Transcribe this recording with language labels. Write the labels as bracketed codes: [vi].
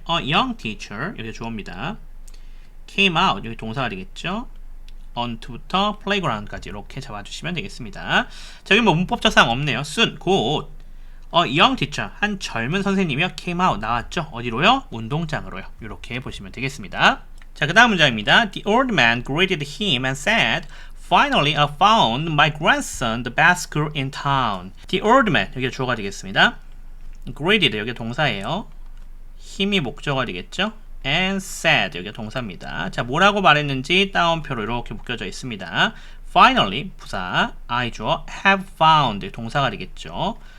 [en] A young teacher 여기 주어입니다. [ko] came out 여기 동사가 되겠죠. onto부터 playground까지 이렇게 잡아주시면 되겠습니다. 자, 여기 뭐 문법적 사항 없네요. Soon 곧 young teacher 한 젊은 선생님이요 came out 나왔죠. 어디로요? 운동장으로요. 이렇게 보시면 되겠습니다. 자, 그 다음 문장입니다. [en] The old man greeted him and said, Finally, I found my grandson the best school in town. [ko] The old man 여기가 주어가 되겠습니다. Greeted 여기가 동사예요. 힘이 목적어가 되겠죠. And said 여기가 동사입니다. 자, 뭐라고 말했는지 따옴표로 이렇게 묶여져 있습니다. Finally 부사, I 주어 have found 동사가 되겠죠.